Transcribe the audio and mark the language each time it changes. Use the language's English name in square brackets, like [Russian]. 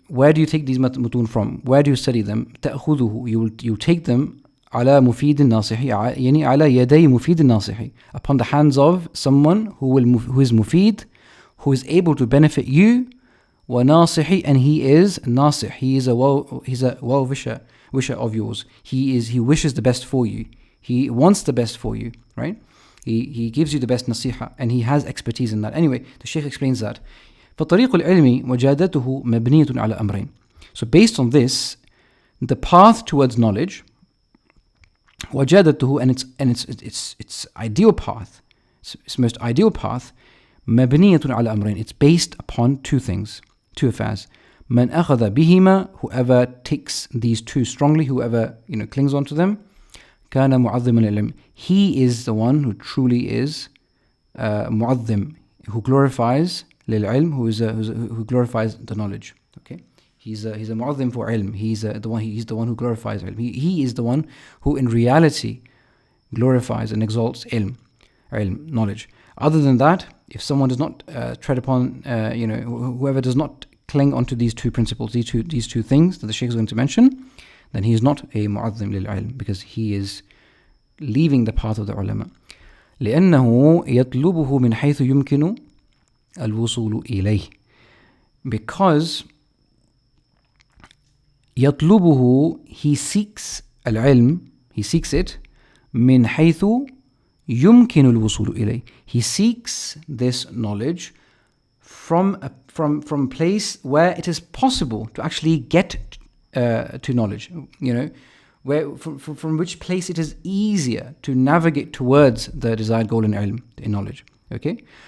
[English] Where do you take these mutun from? Where do you study them? تأخذه, you take them [Arabic] على مفيد الناصح, يعني على يدي مفيد الناصح, [English] upon the hands of someone who is mufid, who is able to benefit you, وناصح, and he is nasih, he's a well wisher of yours. He wishes the best for you. He wants the best for you, right? He gives you the best nasiha, and he has expertise in that. Anyway, the Shaykh explains that. [Arabic] فطريق العلم وجادته مبنية على أمرين. [English] So based on this, the path towards knowledge, وجادته, and its ideal path, its most ideal path, [Arabic] مبنية على أمرين. [English] It's based upon two things, two affairs. [Arabic] من أخذ بهما, [English] whoever takes these two strongly, whoever clings onto them, [Arabic] كان معظما للعلم. [English] He is the one who truly is معظم, who glorifies للعلم, who glorifies the knowledge. Okay, he's a mu'azzim for ilm. He's the one who glorifies ilm. He is the one who in reality glorifies and exalts ilm, knowledge. Other than that, if someone does not tread upon, whoever does not cling onto these two principles, these two things that the Shaykh is going to mention, then he is not a mu'azzim lil ilm, because he is leaving the path of the ulama. [Arabic] لأنه يطلبه من حيث يمكن الوصول إليه. [English] Because يطلبه, he seeks العلم, he seeks it [Arabic] من حيث يمكن الوصول إليه. [English] He seeks this knowledge from place where it is possible to actually get to knowledge. Where from which place it is easier to navigate towards the desired goal in ilm, in knowledge. Okay.